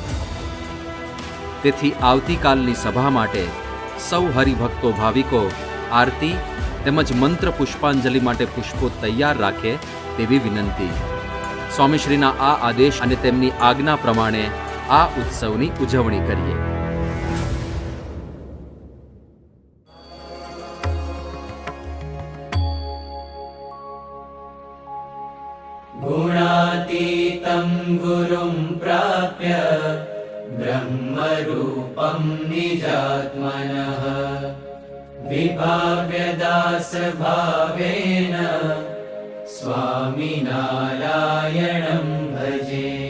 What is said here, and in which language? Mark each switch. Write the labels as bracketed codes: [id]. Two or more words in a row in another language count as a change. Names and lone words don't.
[gu] તેથી આવતીકાલની સભા માટે સૌ હરિભક્તો ભાવિકો આરતી તેમજ મંત્ર પુષ્પાંજલિ માટે પુષ્પો તૈયાર રાખે તેવી વિનંતી. સ્વામીશ્રીના આ આદેશ અને તેમની આજ્ઞા પ્રમાણે આ ઉત્સવની ઉજવણી કરીએ. [sa] गुणातीतं गुरुं प्राप्य ब्रह्मरूपं निजात्मनः विभाव्यदासभावेन स्वामिनारायणं भजे.